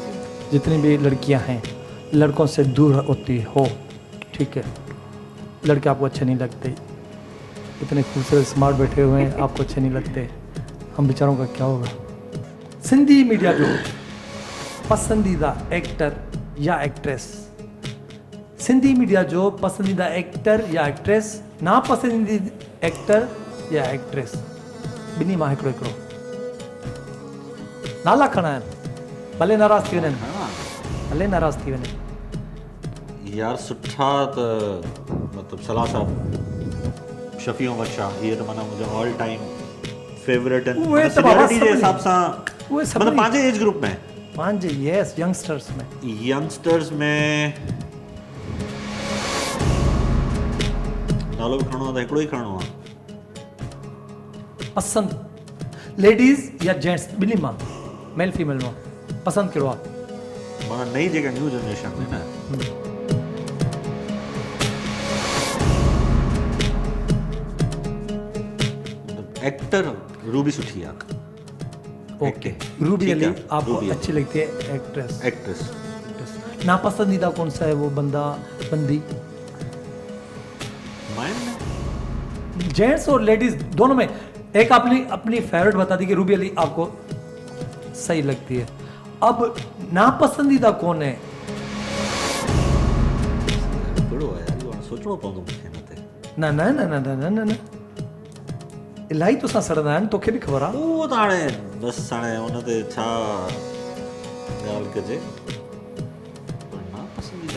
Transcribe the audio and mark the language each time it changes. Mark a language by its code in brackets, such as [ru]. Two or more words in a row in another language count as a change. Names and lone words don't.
[hi] जितनी भी लड़कियाँ हैं लड़कों से दूर होती हो, ठीक है, लड़के आपको अच्छे नहीं लगते, इतने खूबसूरत स्मार्ट बैठे हुए हैं, आपको अच्छे नहीं लगते, हम बेचारों का क्या होगा? [sd] सिंधी मीडिया जो पसंदीदा एक्टर या एक्ट्रेस, सिंधी मीडिया जो पसंदीदा एक्टर या एक्ट्रेस, नापसंदीदा एक्टर या एक्ट्रेस, ॿिन्ही मां हिकिड़ो हिकिड़ो नाला खणा आहिनि, भले नाराज़ थी वञनि, भले नाराज़ थी वञनि। यार सुठा त मतिलबु सलाह साहब, शफ़ी उमर शाह, इहे त माना मुंहिंजा [en] all time favourite [sd] आहिनि। उहे त बाबा सीनियरिटी जे हिसाब सां उहे मतिलबु पंहिंजे एज ग्रुप में पंहिंजे यस यंगस्टर्स में यंगस्टर्स में नालो बि खणणो आहे त हिकिड़ो ई खणणो आहे। पसंदि लेडीज़ या जेंट्स ॿिन्ही मां [en] male female [sd] मां पसंदि कहिड़ो आहे? माना नई जेका [en] new generation [sd] में न एक्टर रूबी सुठी आहे। ओके रूबी [hi] ठीक अली है, आपको रूबी अच्छी लगती है एक्ट्रेस? एक्ट्रेस नापसंदीदा कौन सा है वो बंदा बंदी? माइन जेंट्स और लेडीज दोनों में एक अपनी अपनी फेवरेट बता दी कि रूबी अली आपको सही लगती है। अब नापसंदीदा कौन है? [sd] कहिड़ो आहे यार, इहो सोचणो पवंदो मूंखे हिन ते। न न न न न न न इलाही तोसां सड़ंदा आहिनि, तोखे बि ख़बर आहे। उहो त हाणे बसि हाणे हुन ते छा ॻाल्हि कजे, पर नापसंदीदा